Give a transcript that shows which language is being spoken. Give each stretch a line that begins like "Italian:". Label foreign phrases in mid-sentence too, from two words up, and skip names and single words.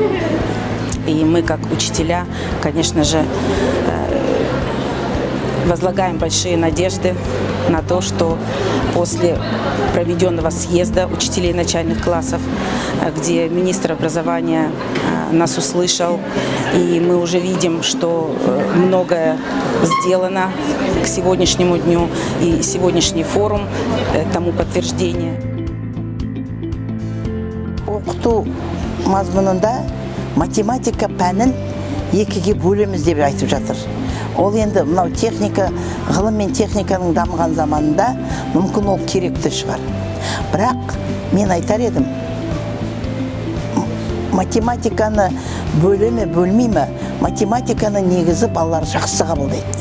Russian: И мы, как учителя, конечно же, возлагаем большие надежды на то, что после проведенного съезда учителей начальных классов, где министр образования нас услышал, и мы уже видим, что многое сделано к сегодняшнему дню, и сегодняшний форум тому подтверждение.
Kazakh: Оқыту мазмұнында математика пәнін екіге бөлеміз деп айтып жатыр. Ол енді мынау техника, ғылым мен техниканың дамыған заманында мүмкін ол керекті шығар. Бірақ мен айтар едім, математиканы бөлеме, бөлмейме, математиканы негізі балалар жақсы қабылдайды.